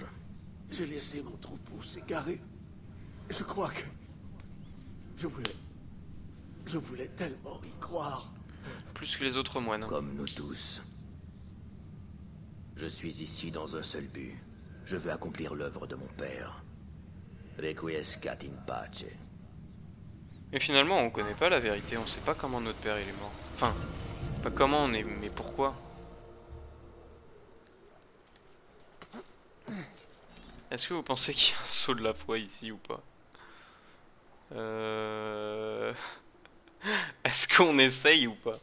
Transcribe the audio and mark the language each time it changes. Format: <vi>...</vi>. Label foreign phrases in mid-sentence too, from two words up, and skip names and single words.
<fr>J'ai laissé mon troupeau s'égarer. Je crois que... Je voulais tellement y croire. Plus que les autres moines. Comme nous tous. Je suis ici dans un seul but. Je veux accomplir l'œuvre de mon père.</fr> <la>Requiescat in pace.</la> <fr>Mais finalement, on connaît pas la vérité, on sait pas comment notre père il est mort. Enfin, pas comment on est, mais pourquoi. Est-ce que vous pensez qu'il y a un saut de la foi ici ou pas? Est-ce qu'on essaye ou pas?</fr>